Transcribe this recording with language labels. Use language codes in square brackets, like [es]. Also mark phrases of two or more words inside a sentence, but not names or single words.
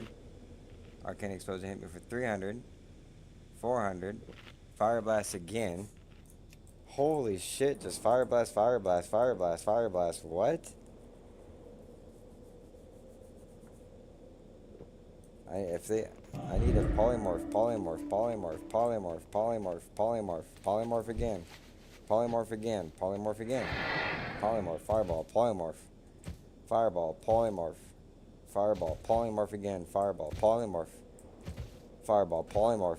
[en] Arcane Explosion hit me for 300. 400. Fire Blast again. Holy shit, just Fire Blast, Fire Blast, Fire Blast, Fire Blast. What? I need a polymorph, polymorph, polymorph, polymorph, polymorph, polymorph, polymorph again. Polymorph again, polymorph again. Polymorph, fireball, polymorph. Fireball, polymorph. Fireball, polymorph again. Fireball, polymorph. Fireball, polymorph.